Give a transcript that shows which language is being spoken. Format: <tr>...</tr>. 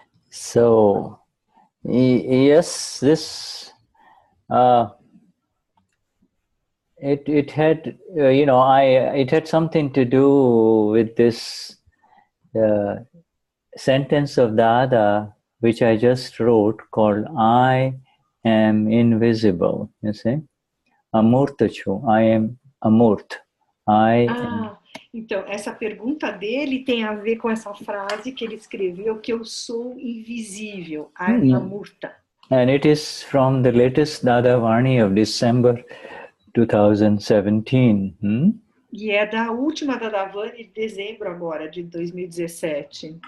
<en>So yes, this it had it had something to do with this sentence of Dada, which I just wrote, called I am invisible. You see, Amurtachu, I am Amurt.</en> <pt>Então, essa pergunta dele tem a ver com essa frase que ele escreveu, que eu sou invisível, Amurta.</pt> <en>And it is from the latest Dada Varni of December 2017.</en> <pt>E é da última Dada Varni de dezembro agora, de 2017.</pt>